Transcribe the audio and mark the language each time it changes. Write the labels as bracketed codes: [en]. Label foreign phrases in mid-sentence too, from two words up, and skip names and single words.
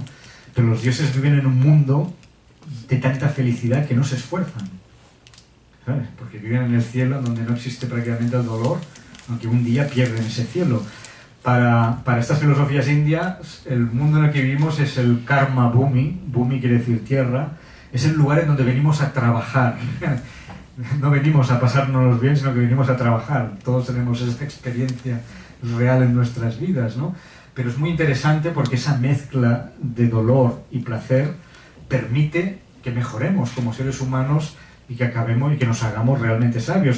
[es] Pero los dioses viven en un mundo de tanta felicidad que no se esfuerzan, ¿sabes? Porque viven en el cielo donde no existe prácticamente el dolor, aunque un día pierden ese cielo. Para estas filosofías indias, el mundo en el que vivimos es el [sa] karma bhumi. [es] Bhumi quiere decir tierra. Es el lugar en donde venimos a trabajar. No venimos a pasárnoslos bien, sino que venimos a trabajar. Todos tenemos esa experiencia real en nuestras vidas, ¿no? Pero es muy interesante porque esa mezcla de dolor y placer permite que mejoremos como seres humanos y que acabemos y que nos hagamos realmente sabios.